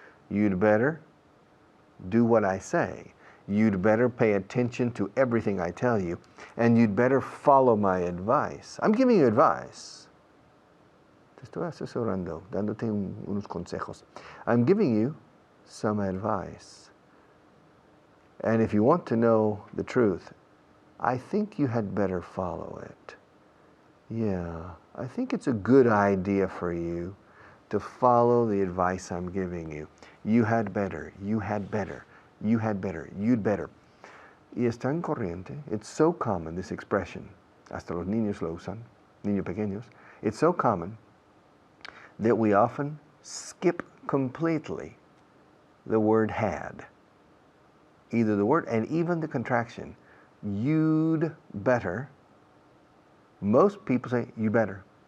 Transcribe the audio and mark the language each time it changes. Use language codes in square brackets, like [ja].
[en] You'd better do what I say. You'd better pay attention to everything I tell you, and you'd better follow my advice. I'm giving you advice. [es] Te estoy asesorando, dándote unos consejos. [en] I'm giving you some advice. And if you want to know the truth, I think you had better follow it. Yeah, I think it's a good idea for you to follow the advice I'm giving you. You had better, you had better, you had better, you'd better. [es] Y es tan corriente, [en] it's so common, this expression, [es] hasta los niños lo usan, niños pequeños. [en] It's so common that we often skip completely the word had. Either the word and even the contraction, you'd better. Most people say, you better.